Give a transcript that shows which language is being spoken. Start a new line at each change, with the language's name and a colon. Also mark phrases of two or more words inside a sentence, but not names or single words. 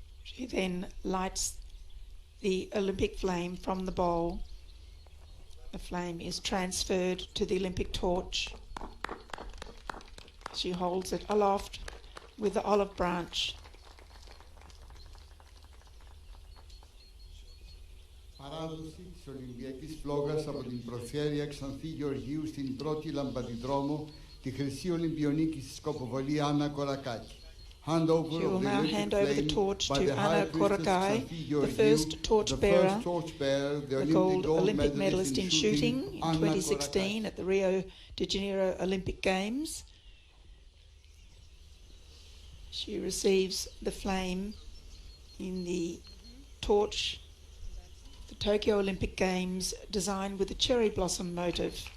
English: She then lights the Olympic flame from the bowl. The flame is transferred to the Olympic torch. She holds it aloft with the olive branch.
Greek: Παράδοση της Ολυμπιακής Φλόγας από την προφέρεια Ξανθή Γεωργίου στην πρώτη λαμπαδιδρόμο τη Χρυσή Ολυμπιονίκη στη σκοποβολή Άννα Κορακάκη.
English: She will now hand over the torch to Anna Korakai, the first torchbearer, the gold Olympic medalist in shooting in 2016 at the Rio de Janeiro Olympic Games. She receives the flame in the torch, the Tokyo Olympic Games, designed with a cherry blossom motif.